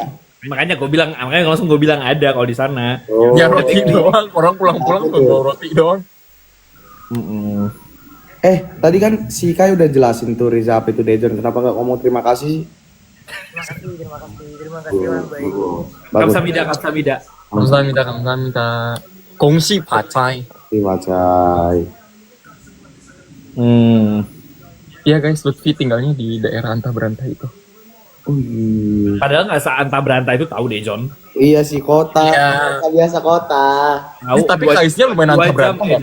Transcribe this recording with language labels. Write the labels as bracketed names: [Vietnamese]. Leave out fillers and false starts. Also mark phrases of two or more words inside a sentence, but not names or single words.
[Indonesian] Makanya langsung gue bilang ada kalau di sana. Ya roti doang. Orang pulang-pulang tuh bawa roti doang. Tadi kan si Kai udah jelasin tuh Riza apa itu Dejon. Kenapa nggak ngomong terima kasih? Terima kasih orang baik. Bagus. [Korean] Kamsahamnida. 감사합니다. 공시 바차이. [Indonesian] Terima kasih. Iya guys, Lutfi tinggalnya di daerah Antah Berantah itu. Padahal nggak seantah berantah itu tahu deh John. Iya sih kota. Iya. Kota biasa kota. Tahu. Tapi kaisnya lumayan antah berantah ya.